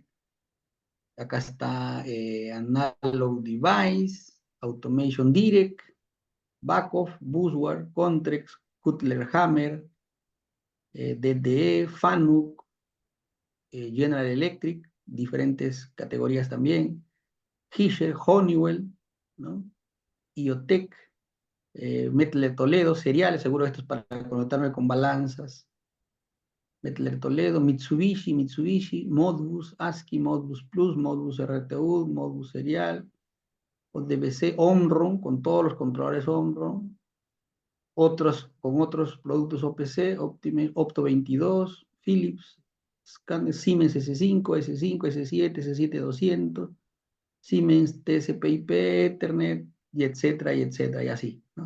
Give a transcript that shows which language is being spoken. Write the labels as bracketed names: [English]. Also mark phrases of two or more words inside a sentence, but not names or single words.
[Spanish] Acá está Analog Device, Automation Direct, Backoff, Busware, Contrex, Cutler Hammer, DDE, Fanuc, General Electric, diferentes categorías también, Hischer, Honeywell, ¿no? IoTech, Mettler Toledo, seriales, seguro esto es para conectarme con balanzas, Mettler Toledo, Mitsubishi, Modbus, ASCII, Modbus Plus, Modbus RTU, Modbus Serial, ODBC, Omron, con todos los controladores Omron, con otros productos OPC, Opto 22, Philips, Siemens S5, S5, S7, S7-200, Siemens, TCP/IP, Ethernet, y etcétera, y así, ¿no?